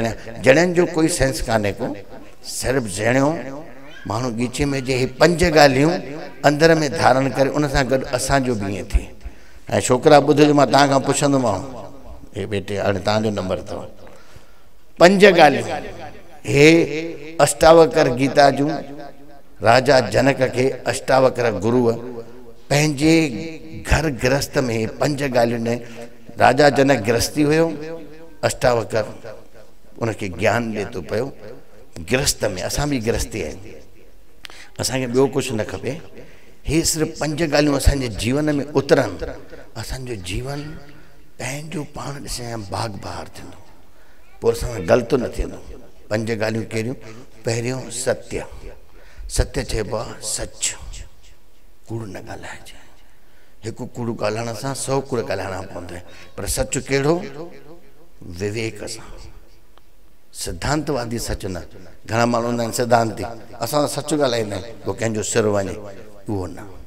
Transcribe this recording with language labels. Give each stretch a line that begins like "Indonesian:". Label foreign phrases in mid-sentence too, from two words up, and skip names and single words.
Sindhi: जणियनि जो कोई सेंस कान्हे को सिर्फ़ु जणियो माण्हू ॻीचे में जे 5 ॻाल्हियूं अंदर में धारण करे उन सां गॾु असांजो बि ईअं थिए ऐं छोकिरा ॿुधजो मां तव्हां खां पुछंदोमांव हे बेटे हाणे तव्हांजो नंबर अथव 5 ॻाल्हियूं हे अष्टावकर गीता जूं राजा जनक के अष्टावकर गुरुअ पंहिंजे घर गृहस्थ में 5 ॻाल्हियुनि ने राजा जनक गृहस्थी हुयो अष्टावकर उनके ज्ञान ॾे थो पियो गृहस्थ में असां बि गृहस्थी आहियूं असांखे ॿियो कुझु न खपे हे सिर्फ़ु 5 ॻाल्हियूं असांजे जीवन में उतरनि असांजो जीवन पंहिंजो पाण ॾिसे बाग बहार थींदो पोइ असां ग़लति न थींदो 5 ॻाल्हियूं कहिड़ियूं पहिरियों सत्य सत्य चइबो आहे सच कूड़ न ॻाल्हाइजे हिकु कूड़ ॻाल्हाइण सां 100 कूड़ ॻाल्हाइणा पवंदा आहिनि पर सच कहिड़ो विवेक सां सिद्धांतवादी सच न घणा माण्हू हूंदा आहिनि सिद्धांती असां सच ॻाल्हाईंदा आहियूं पोइ कंहिंजो सिर वञे उहो न